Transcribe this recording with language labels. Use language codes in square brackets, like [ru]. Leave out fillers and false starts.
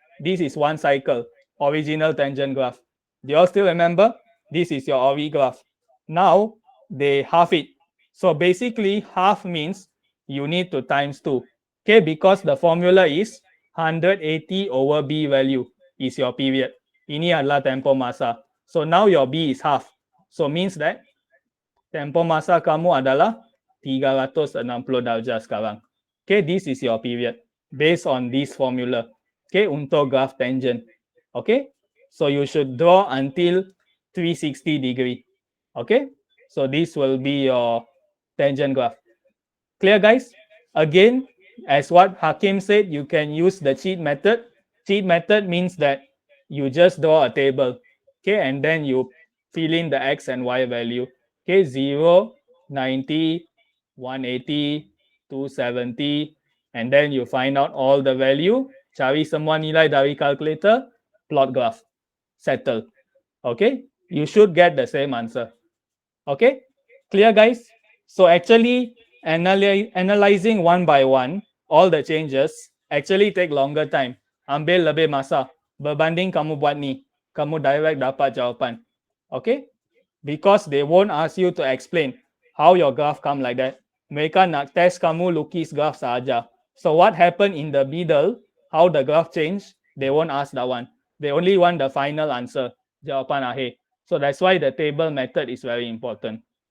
[en] This is one cycle, original tangent graph. Do you all still remember? This is your ORI graph. Now they half it. So basically half means you need to times 2. Okay, because the formula is 180 over B value is your period. [ms] Ini adalah tempo masa. [en] So now your B is half. So means that [ms] tempo masa kamu adalah 360 darjah sekarang. [en] Okay, this is your period based on this formula. Okay, [ms] untuk graph tangent. [en] Okay, so you should draw until 360 degree. Okay, so this will be your tangent graph. Clear, guys? Again, as what Hakim said, you can use the cheat method. Cheat method means that you just draw a table, okay, and then you fill in the x and y value. Okay, 0, 90, 180, 270, and then you find out all the value, [ms] cari semua nilai dari calculator, [en] plot graph, settle. Okay, you should get the same answer. Okay, clear, guys? So actually analyzing one by one all the changes actually take longer time. [ms] Ambil lebih masa berbanding kamu buat ni, kamu direct dapat jawapan. [en] Okay, because they won't ask you to explain how your graph come like that. [ms] Mereka nak test kamu lukis graph saja. [en] So what happened in the middle, how the graph change, they won't ask that one. They only want the final answer, [ms] jawapan akhir. [en] So that's why the table method is very important.